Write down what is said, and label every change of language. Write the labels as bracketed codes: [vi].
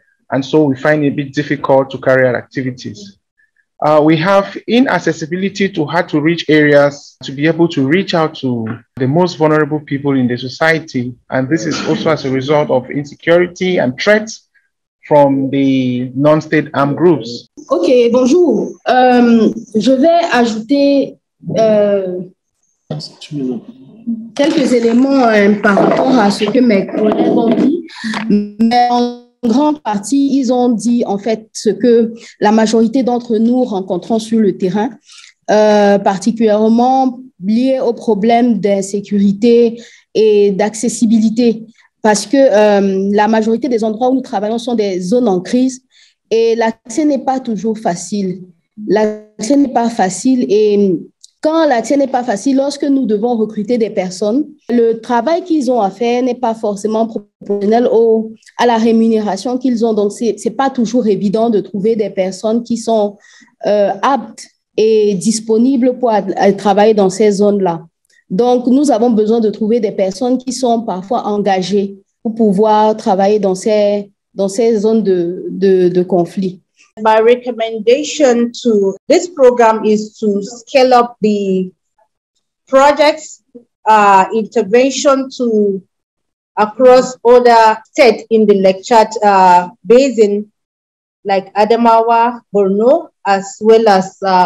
[en] And so we find it a bit difficult to carry out activities. We have inaccessibility to hard-to-reach areas to be able to reach out to the most vulnerable people in the society. And this is also as a result of insecurity and threats from the non-state armed groups. [fr] Ok, bonjour. Je vais ajouter quelques éléments par rapport à ce que mes collègues ont dit. Mais en grande partie, ils ont dit en fait ce que la majorité d'entre nous rencontrons sur le terrain, particulièrement lié aux problèmes d'insécurité et d'accessibilité, parce que la majorité des endroits où nous travaillons sont des zones en crise et l'accès n'est pas toujours facile. L'accès n'est pas facile et quand l'accès n'est pas facile, lorsque nous devons recruter des personnes, le travail qu'ils ont à faire n'est pas forcément proportionnel à la rémunération qu'ils ont. Donc, ce n'est pas toujours évident de trouver des personnes qui sont aptes et disponibles pour travailler dans ces zones-là. Donc, nous avons besoin de trouver des personnes qui sont parfois engagées pour pouvoir travailler dans ces zones de conflit. [en] My recommendation to this program is to scale up the projects intervention to across other states in the Lake Chad Basin, like Adamawa, Borno, as well as